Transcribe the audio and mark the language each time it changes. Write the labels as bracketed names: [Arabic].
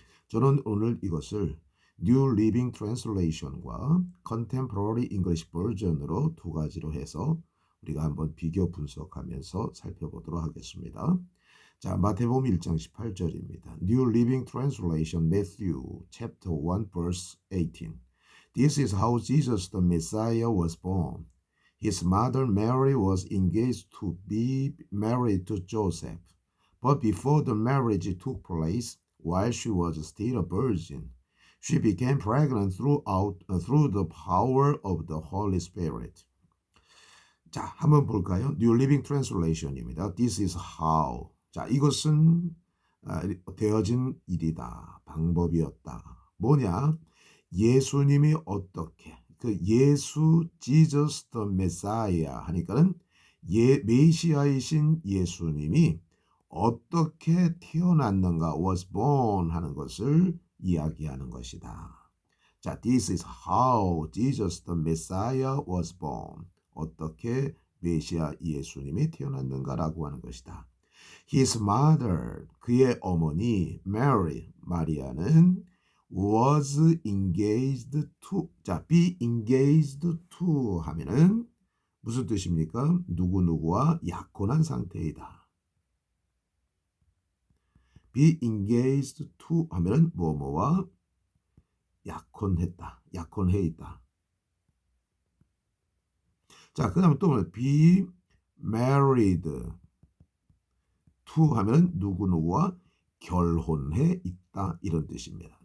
[Korean] 저는 오늘 이것을 New Living Translation과 Contemporary English Version으로 두 가지로 해서 우리가 한번 비교 분석하면서 살펴보도록 하겠습니다. 자, 마태복음 1장 18절입니다. [English] New Living Translation Matthew chapter 1 verse 18. This is how Jesus the Messiah was born. His mother Mary was engaged to be married to Joseph. But before the marriage took place, while she was still a virgin, she became pregnant through the power of the Holy Spirit. [Korean] 자, 한번 볼까요? New Living Translation입니다. [English] This is how. [Korean] 자, 이것은 되어진 일이다. 방법이었다. 뭐냐? 예수님이 어떻게 그 예수 Jesus the Messiah 하니까는 메시아이신 예수님이 어떻게 태어났는가 [English] was born [Korean] 하는 것을 이야기하는 것이다. [English] 자, this is how Jesus the Messiah was born. [Korean] 어떻게 메시아 예수님이 태어났는가라고 하는 것이다. His mother, 그의 어머니 Mary, 마리아는 [English] was engaged to, [Korean] 자, [English] be engaged to [Korean] 하면은 무슨 뜻입니까? 누구누구와 약혼한 상태이다. [English] be engaged to [Korean] 하면은 뭐뭐와 약혼했다. 약혼해 있다. 자, 그 다음에 또 [English] be married to [Korean] 하면 누구누구와 결혼해 있다. 이런 뜻입니다.